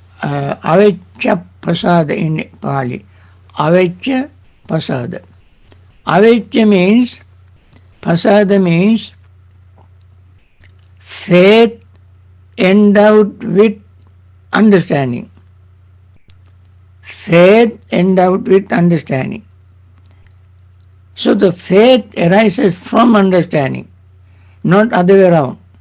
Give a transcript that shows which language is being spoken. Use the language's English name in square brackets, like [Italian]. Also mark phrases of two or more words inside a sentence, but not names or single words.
[Pali] avecca pasada [English] in Pali. [Pali] Avecca pasada. [English] Avijja means, pasada means faith endowed with understanding. Faith endowed with understanding. So the faith arises from understanding, not other way around.